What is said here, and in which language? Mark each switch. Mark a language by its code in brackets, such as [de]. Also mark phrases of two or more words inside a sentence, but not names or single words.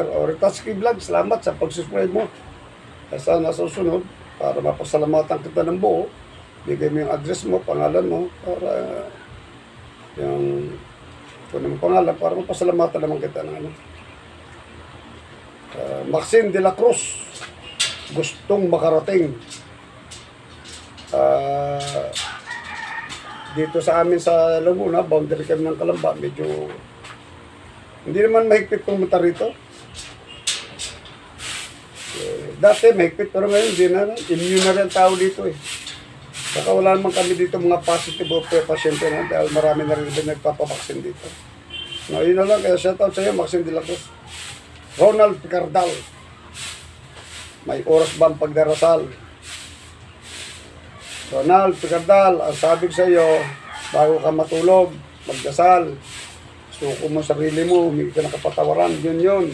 [tl] Ritatski Vlog, salamat sa pag-subscribe mo. Sana sa susunod, para mapasalamatan kita ng buo, bigay mo yung address mo, pangalan mo, para yung kung naman pangalan, para mapasalamatan naman kita ng ano. Maxine de la Cruz, gustong makarating dito sa amin sa Laguna, boundary kami ng Calamba, medyo hindi naman mahigpit pumunta rito. Dati mahigpit, pero ngayon hindi na, immune na rin tao dito eh. Saka wala naman kami dito mga positive o pasyente na, dahil marami na rin nagpapabaksin dito. No, yun na lang, kaya shoutout sa iyo, Maxine de la Cruz. Ronald Picardal, may oras ba ang pagdarasal? Ronald Picardal, ang sabi ko sa iyo, bago ka matulog, magdasal, suko mo sarili mo, humingi ka ng kapatawaran, yun.